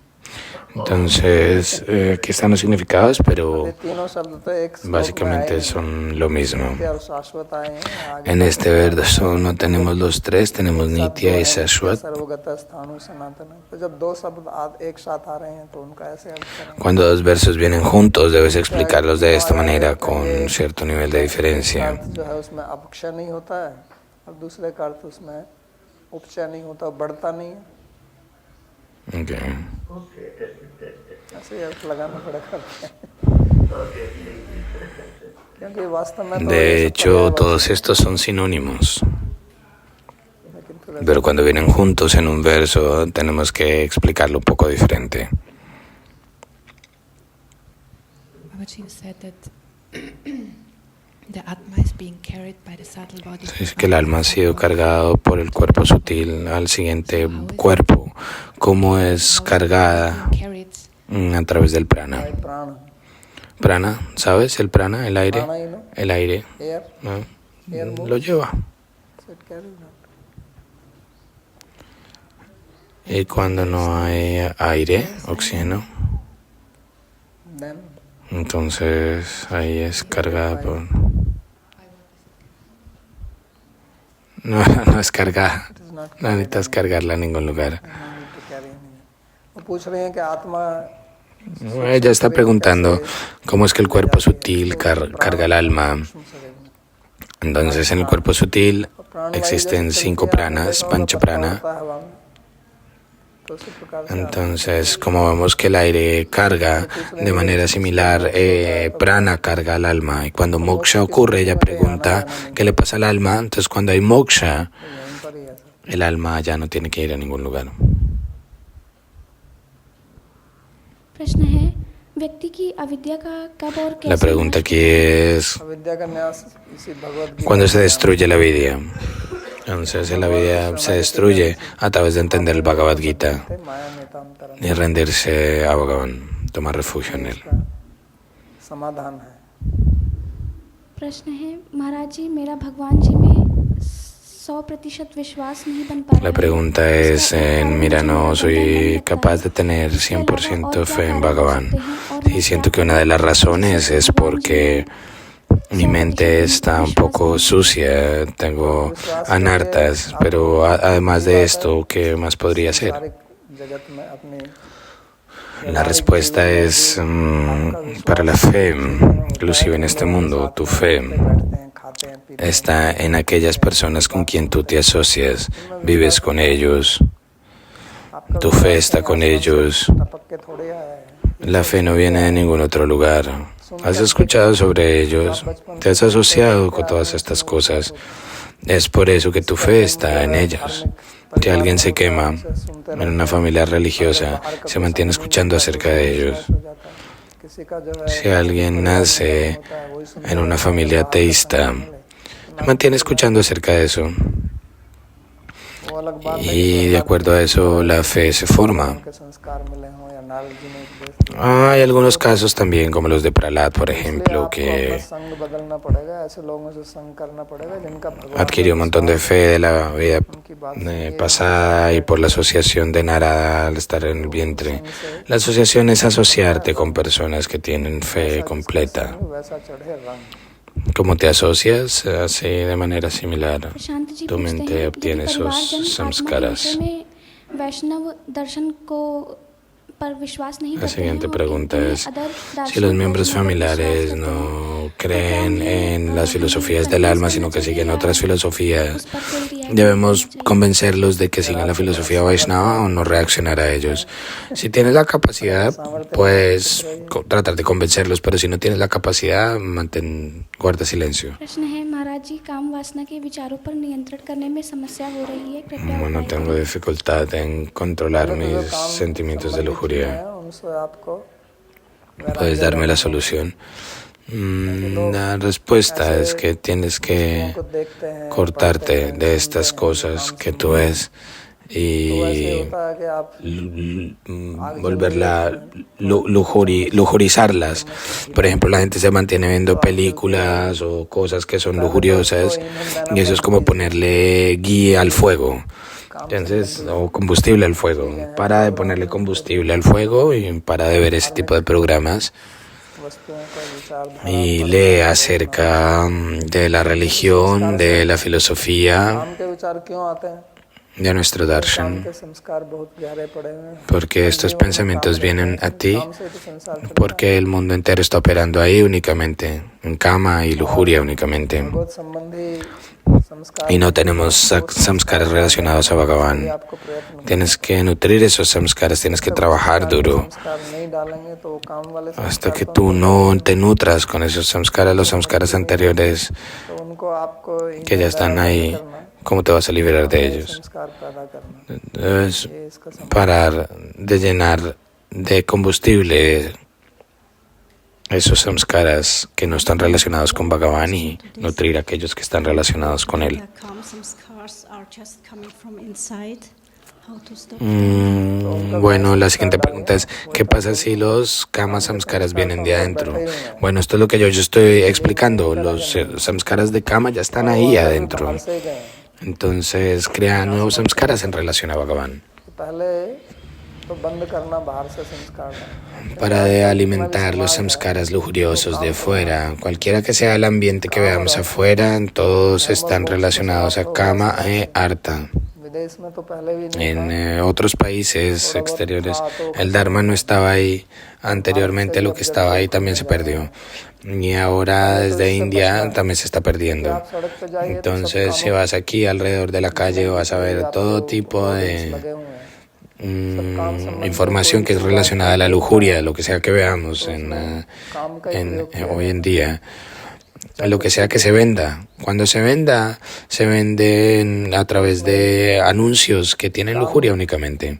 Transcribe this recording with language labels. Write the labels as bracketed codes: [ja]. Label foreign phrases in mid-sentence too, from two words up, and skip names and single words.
[es] Entonces, aquí están los significados, pero [hi] ये तीनों शब्द तो एक श्लोक में [es] básicamente [hi] आए [es] son lo mismo. [hi] हैं और शाश्वत आए हैं आगे [es] En este verso no tenemos los tres, tenemos Nitya y Shashwat. [hi] सर्वगत स्थानु सनातन तो जब दो शब्द एक साथ आ रहे हैं तो उनका ऐसे अर्थ करें [es] Cuando dos versos vienen juntos, debes explicarlos de esta manera, con cierto nivel de diferencia. [hi] अर्थ जो है उसमें अपक्षय नहीं होता है और दूसरे का अर्थ उसमें उपचय नहीं होता बढ़ता नहीं है Okay. ऐसे ही अर्थ लगाना पड़ेगा क्योंकि वास्तव में तो [es] De [hi] ये सब [es] hecho, [hi] पर्यायवाची [es] todos estos son sinónimos, [hi] लेकिन फिर [es] pero cuando vienen juntos en un verso, tenemos que explicarlo un poco diferente. [en] Babaji, you said that the Atma is being carried by the subtle body. [es] Es que el alma ha sido cargado por el cuerpo sutil al siguiente cuerpo, como es cargada Carried a través del prana. [hi] है प्राण [es] Prana, ¿sabes? El prana, el aire, [hi] प्राण ही नो [es] el aire, एयर ¿no? Lo lleva. [en] set carry [es] Y cuando no hay aire, oxígeno, देन entonces ahí es cargada por... No, no es cargada. [en] it is not [es] No necesitas cargarla en ningún lugar. [en] to carry [hi] वो पूछ रहे हैं कि आत्मा [es] Ella está preguntando cómo es que el cuerpo sutil carga el alma. Entonces, en el cuerpo sutil existen 5 pranas, pancha prana. Entonces, como vemos que el aire carga de manera similar, prana carga al alma. Y cuando moksha ocurre, ella pregunta qué le pasa al alma. Entonces, cuando hay moksha, el alma ya no tiene que ir a ningún lugar. [hi] प्रश्न है व्यक्ति की अविद्या का कब और [es] La [hi] कैसे [es] pregunta aquí es, [hi] विद्या का न्यास इसी भगवत गीता [es] ¿cuándo se destruye la vida? Entonces, la vida se destruye a través de entender el Bhagavad Gita [hi] में माया नेतांतरण [es] y rendirse a Bhagavan, tomar refugio en él. [hi] समाधान है प्रश्न है महाराज जी मेरा भगवान जी में 100% विश्वास नहीं बन पा रहा [es] La pregunta es, mira, no soy capaz de tener 100% fe en Bhagavan. Y siento que una de las razones es porque mi mente está un poco sucia, tengo anartas, pero además de esto, ¿qué más podría ser? [hi] जगत में अपनी [es] La respuesta es para la fe, inclusive en este mundo, tu fe [hi] बैठते हैं खाते हैं पीते [es] está en aquellas personas con quien tú te asocias, vives con ellos, tu fe está con ellos. [hi] टपक के थोड़े आए हैं [es] La fe no viene de ningún otro lugar. ¿Has escuchado sobre ellos? ¿Te has asociado con todas estas cosas? Es por eso que tu fe está en ellos. Si alguien se quema en una familia religiosa, se mantiene escuchando acerca de ellos. [hi] किसी का जो है [es] Si alguien nace en una familia ateísta, se mantiene escuchando acerca de eso. [hi] वो अलग बात है कि [es] y de acuerdo a eso la fe se forma. [hi] उनके संस्कार मिले हों या नारद जी ने उपदेश दिया। [es] Hay algunos casos también, como los de Prahlad, por [hi] इसलिए [es] ejemplo, [hi] आपको अपना [es] que [hi] संग बदलना पड़ेगा, ऐसे लोगों से संग करना पड़ेगा जिनका भगवान [es] adquirió un montón de fe de la vida [hi] उनकी बात से [es] pasada y por la asociación de Narada al estar en el vientre. La asociación es asociarte con personas que tienen fe completa. [hi] संग वैसा चढ़े रंग। [es] ¿Cómo te asocias? Así de manera similar. [hi] प्रशांत जी [es] Tu [hi] पूछते [es] mente [hi] हैं, [es] obtiene [hi] यदि [es] esos [hi] परिवारजन आत्मा के [es] samskaras. [hi] विषय में वैष्णव दर्शन को पर विश्वास नहीं [es] La [hi] करते हैं [es] siguiente [hi] और [es] pregunta [hi] इन्हें [es] es, [hi] अदर [es] si [hi] दार्शनिक [es] los miembros [hi] दर्शनों पर विश्वास [es] familiares [hi] करते हैं, [es] no [hi] तो क्या [es] creen [hi] उन्हें, [es] en las [hi] हमें [es] filosofías del [hi] convince [es] alma, [hi] करना [es] sino que [hi] चाहिए [es] siguen [hi] या [es] otras filosofías, [hi] उस पर कोई रिएक्ट [es] debemos [hi] करना चाहिए? [es] convencerlos de que sigan la filosofía Vaishnava o no reaccionar a ellos. Si tienes la capacidad, puedes tratar de convencerlos, pero si no tienes la capacidad, guarda silencio. [hi] प्रश्न है, महाराज जी, काम वासना के विचारों पर नियंत्रण करने में समस्या हो रही है, कृपया [es] Bueno, [hi] उपाय [es] tengo [hi] करें। [es] dificultad en controlar [hi] पहले तो जो [es] mis [hi] काम [es] sentimientos de [hi] संबंधी चीजें [es] lujuria. [hi] हैं, उनसे आपको [es] ¿Puedes darme la solución? La respuesta es que tienes que [hi] को देखते हैं, [es] cortarte de estas cosas que tú ves [hi] तो ऐसे [es] y [hi] होता है कि आप [es] lujurizarlas. Por ejemplo, la gente se mantiene viendo películas o cosas que son lujuriosas y eso es como ponerle guía al fuego. Entonces, o combustible al fuego. Para de ponerle combustible al fuego y para de ver ese tipo de programas. [hi] वस्तुओं का विचारधारा [es] Y lee acerca de la religión, de la filosofía, [hi] काम के विचार क्यों आते हैं? [es] de nuestro [hi] काम [es] darshan, [hi] के संस्कार बहुत गहरे पड़े हुए हैं। [es] porque estos pensamientos vienen a ti, [hi] काम से तो संसार चलता [es] porque el mundo entero está operando ahí únicamente, en kama y lujuria únicamente, [hi] है। भगवत संबंधी संस्कार [es] y no tenemos samskaras relacionados a Bhagavan. [hi] आपको प्रयत्न [es] Tienes que nutrir esos samskaras, tienes que trabajar duro. [hi] संस्कार नहीं डालेंगे तो वो काम वाले [es] Hasta que tú no te nutras con esos samskaras, los samskaras anteriores [hi] तो उनको आपको [es] que ya están ahí, ¿cómo te vas a liberar de ellos? [hi] संस्कार पैदा करना [es] Debes [hi] ये इसका [es] parar de llenar de combustible esos samskaras que no están relacionados con Bhagavan y nutrir a aquellos que están relacionados con él. Bueno, la siguiente pregunta es, ¿qué pasa si los kama samskaras vienen de adentro? Bueno, esto es lo que yo estoy explicando. Los samskaras de kama ya están ahí adentro. [hi] से गए हैं। [es] Entonces crea nuevos samskaras en relación a Bhagavan. [hi] तो पहले तो बंद करना बाहर से संस्कार डालना। [es] Para de alimentar los samskaras lujuriosos de fuera, cualquiera que sea el ambiente que veamos afuera, todos están relacionados a kama e artha. [hi] विदेश में तो पहले भी नहीं [es] En otros países exteriores, el dharma no estaba ahí. Anteriormente lo que estaba ahí también se perdió. Y ahora desde India también se está perdiendo. [hi] आप सड़क पे जाइए तो [es] Entonces, si vas aquí alrededor de la calle, vas a ver todo tipo de [hi] लगे हुए हैं। [es] información que es relacionada a la lujuria, lo que sea que veamos काम का hoy en día. Lo que sea que se venda. Cuando se venda, se vende a través de anuncios que tienen lujuria únicamente.